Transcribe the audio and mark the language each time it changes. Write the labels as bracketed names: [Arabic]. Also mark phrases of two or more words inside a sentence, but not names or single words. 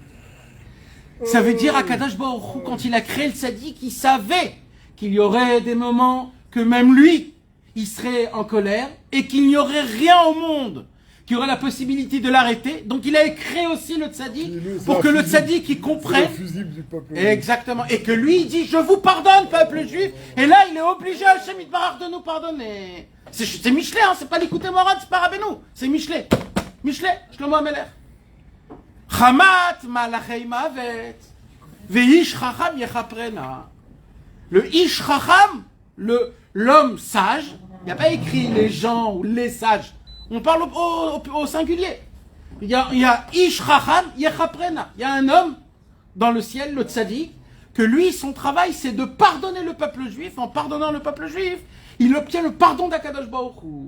[French] Ça veut dire Akadosh Baruch Hu, quand il a créé le tzaddik, il savait qu'il y aurait des moments que même lui, il serait en colère et qu'il n'y aurait rien au monde qui aurait la possibilité de l'arrêter. Donc il a créé aussi le tzaddik pour que le tzaddik il comprenne. Exactement. Et que lui il dit je vous pardonne peuple juif. Et là il est obligé Hashem Yitbarach de nous pardonner. C'est Michelet, hein, c'est pas l'écouter Morad, c'est pas Rabbeinu. C'est Michelet. Michelet, [Hebrew] שלמה המלך. חמת מלאכי מות. ואיש חכם יכפרנה. Le איש חכם, [French] l'homme sage, il n'y a pas écrit les gens ou les sages. On parle au singulier. Il y a [Hebrew] איש חכם יכפרנה. [French] Il y a un homme dans le ciel, le tzaddik, que lui, son travail, c'est de pardonner le peuple juif. En pardonnant le peuple juif, il obtient le pardon d'Akadosh Baruch Hu.